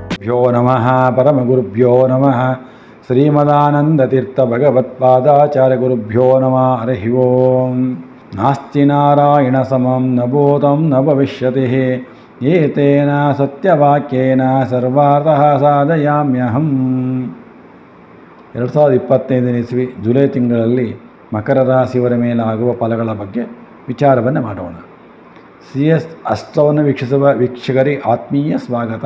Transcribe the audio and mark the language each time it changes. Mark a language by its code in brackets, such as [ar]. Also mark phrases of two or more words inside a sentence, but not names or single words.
[sa] ಶ್ರೀಗುರುಭ್ಯೋ ನಮಃ ಪರಮಗುರುಭ್ಯೋ ನಮಃ ಶ್ರೀಮದಾನಂದತೀರ್ಥಭಗವತ್ಪಾದಾಚಾರ್ಯಗುರುಭ್ಯೋ ನಮಃ ಹರಿ ಓಂ. ನಾಸ್ತಿ ನಾರಾಯಣ ಸಮಂ ನ ಭೂತಂ ನ ಭವಿಷ್ಯತಿ ಏತೇನ ಸತ್ಯವಾಕ್ಯೇನ ಸರ್ವಾರ್ಥಃ ಸಾಧಯಾಮ್ಯಹಂ. [kn] 2025 ಇಸ್ವಿ ಜುಲೈ ತಿಂಗಳಲ್ಲಿ ಮಕರ ರಾಶಿಯವರ ಮೇಲಾಗುವ ಫಲಗಳ ಬಗ್ಗೆ ವಿಚಾರವನ್ನು ಮಾಡೋಣ. CS ಅಷ್ಟವನ್ನು ವೀಕ್ಷಿಸುವ ವೀಕ್ಷಕರಿಗೆ ಆತ್ಮೀಯ ಸ್ವಾಗತ.